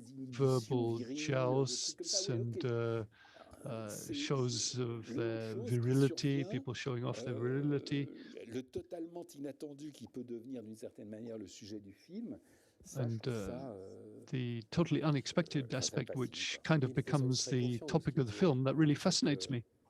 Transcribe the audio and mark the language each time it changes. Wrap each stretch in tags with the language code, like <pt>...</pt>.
<en>Verbal jousts and shows of their virility, people showing off their virility.</en> <fr>Le totalement inattendu qui peut devenir d'une certaine manière le sujet du film.</fr> <en>And the totally unexpected aspect, which kind of becomes the topic of the film, that really fascinates me.</en>